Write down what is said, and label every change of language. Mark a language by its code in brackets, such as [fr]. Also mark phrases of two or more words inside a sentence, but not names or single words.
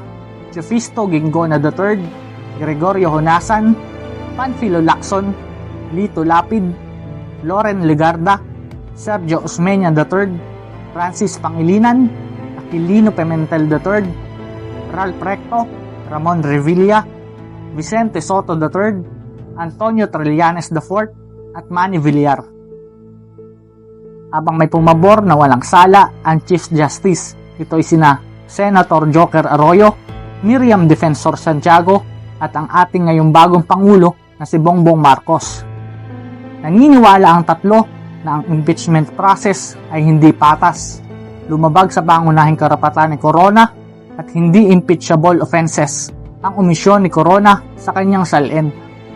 [tl] Jofisto Gingona III, Gregorio Honasan, Panfilo Lacson, Lito Lapid, Loren Legarda, Sergio Osmeña III, Francis Pangilinan, Aquilino Pimentel III, Ralph Recto, Ramon Revilla, Vicente Soto III, Antonio Trillanes IV, at Manny Villar. Habang may pumabor na walang sala ang Chief Justice, ito ay sina Senator Joker Arroyo, Miriam Defensor Santiago, at ang ating ngayong bagong Pangulo na si Bongbong Marcos. Naniniwala ang tatlo na ang [en] impeachment process [tl] ay hindi patas, lumabag sa pangunahing karapatan ni Corona at hindi [en] impeachable offenses [tl] ang omisyon ni Corona sa kanyang salin.